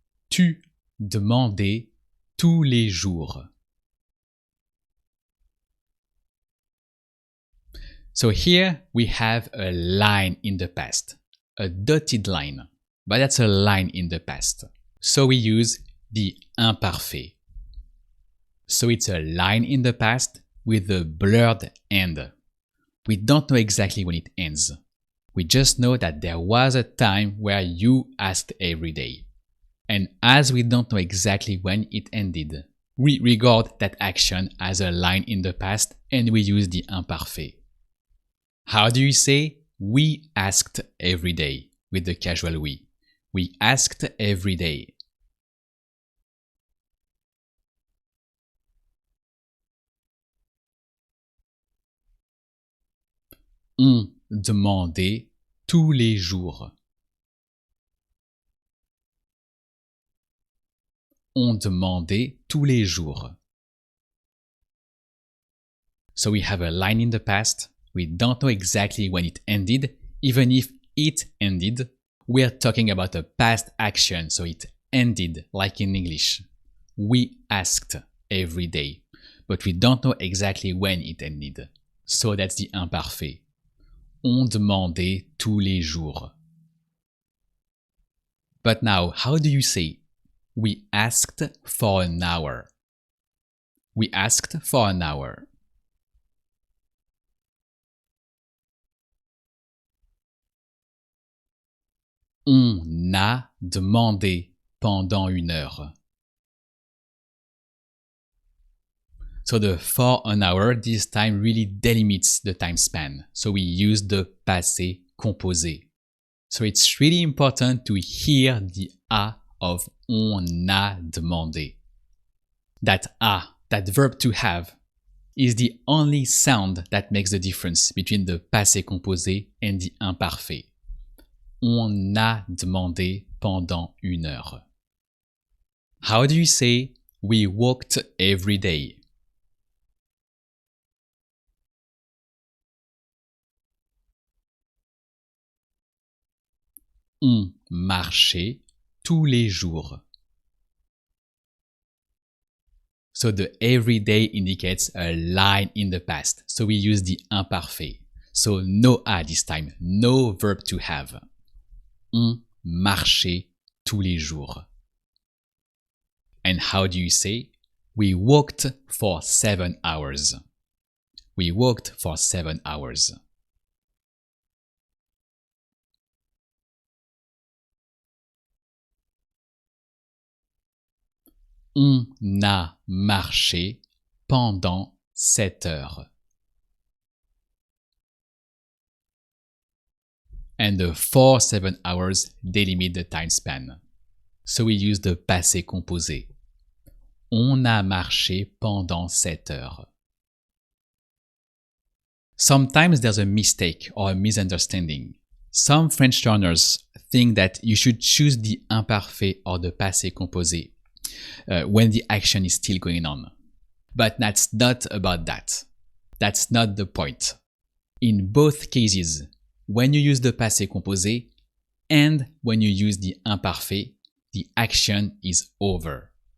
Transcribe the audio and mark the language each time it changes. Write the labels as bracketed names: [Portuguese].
[French] Tu demandais tous les jours. [English] So here we have a line in the past, a dotted line, but that's a line in the past. So we use the imparfait. So it's a line in the past with a blurred end. We don't know exactly when it ends. We just know that there was a time where you asked every day. And as we don't know exactly when it ended, we regard that action as a line in the past and we use the imparfait. How do you say we asked every day with the casual we? We asked every day. [French] On demandait tous les jours. On demandait tous les jours. [English] So we have a line in the past. We don't know exactly when it ended. Even if it ended, we are talking about a past action, so it ended, like in English. We asked every day, but we don't know exactly when it ended. So that's the imparfait. [French] On demandait tous les jours. [English] But now, how do you say we asked for an hour? We asked for an hour. [French] On a demandé pendant une heure. [English] So the for an hour this time really delimits the time span. So we use the passé composé. So it's really important to hear the a of on a demandé. That a, that verb to have, is the only sound that makes the difference between the passé composé and the imparfait. [French] On a demandé pendant une heure. [English] How do you say we walked every day? [French] On marchait tous les jours. [English] So the everyday indicates a line in the past. So we use the imparfait. So no a this time, no verb to have. [French] On marchait tous les jours. [English] And how do you say We walked for 7 hours. We walked for 7 hours. [French] On a marché pendant 7 heures. [English] And the 7 hours delimit the time span. So we use the passé composé. [French] On a marché pendant 7 heures. [English] Sometimes there's a mistake or a misunderstanding. Some French learners think that you should choose the imparfait or the passé composé when the action is still going on. But that's not about that. That's not the point. In both cases, when you use the passé composé and when you use the imparfait, the action is over.